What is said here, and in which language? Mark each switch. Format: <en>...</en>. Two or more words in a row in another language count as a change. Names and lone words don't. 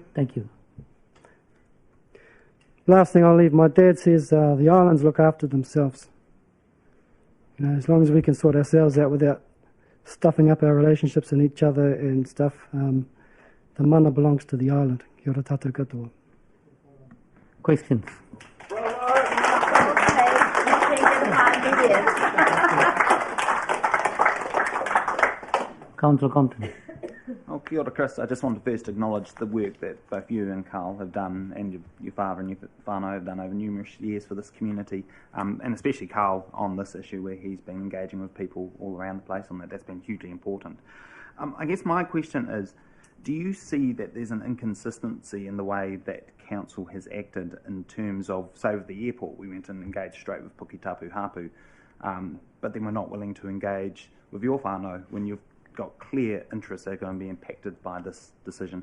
<en>Thank you. Last thing I'll leave, my dad says the islands look after themselves. You know, as long as we can sort ourselves out without stuffing up our relationships and each other and stuff, the mana belongs to the island.</en> <mi>Kia ora tātou katoa.</mi> <en>Questions? Councillor Compton.</en> <mi>Oh, kia ora, Chris.</mi> <en>I just want to first acknowledge the work that both you and Carl have done, and your father and your whanau have done over numerous years for this community, and especially Carl on this issue where he's been engaging with people all around the place, and that's been hugely important. I guess my question is, do you see that there's an inconsistency in the way that council has acted in terms of, say, with the airport, we went and engaged straight with Puketapu hapu, but then we're not willing to engage with your whanau when you've got clear interests that are going to be impacted by this decision?</en>